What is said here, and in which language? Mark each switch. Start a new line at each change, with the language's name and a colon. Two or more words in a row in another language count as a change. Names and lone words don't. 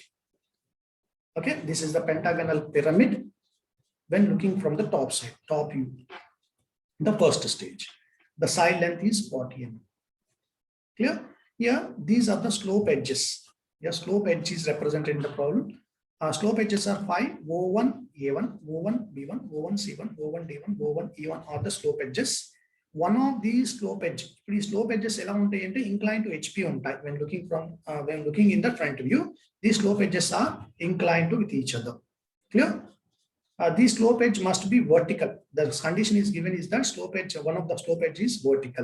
English: Okay, this is the pentagonal pyramid when looking from the top side, top view, the first stage. The side length is 40 mm. Clear? Here, these are the slope edges. The slope edge is represented in the problem. Slope edges are 5, O1, A1, O1, B1, O1, C1, O1, D1, O1, E1 are the slope edges. One of these slope edges, these slope edges inclined to HP when looking in the front view. These slope edges are inclined to with each other. Clear? This slope edge must be vertical. The condition is given is that slope edge, one of the slope edge is vertical.